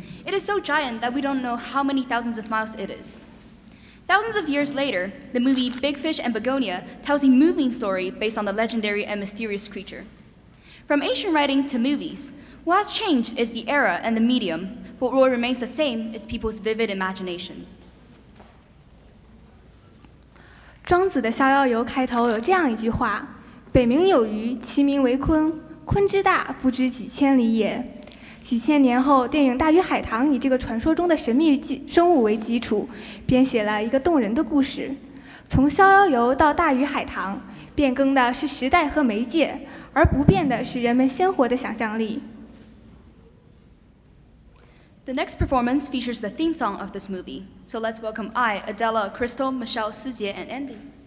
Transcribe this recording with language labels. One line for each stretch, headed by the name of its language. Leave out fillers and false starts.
English: It is so giant that we don't know how many thousands of miles it is." Thousands of years later, the movie Big Fish and Begonia tells a moving story based on the legendary and mysterious creature. From ancient writing to movies, what has changed is the era and the medium, but what remains the same is people's vivid imagination.
Chinese: 庄子的《逍遥游》开头有这样一句话：“北冥有鱼，其名为鲲。鲲之大，不知几千里也。” 几千年后，电影《大鱼海棠》以这个传说中的神秘生物为基础，编写了一个动人的故事。从《逍遥游》到《大鱼海棠》，变更的是时代和媒介，而不变的是人们鲜活的想象力。
English: The next performance features the theme song of this movie. So let's welcome I, Adela, Crystal, Michelle, Sijie, and Andy.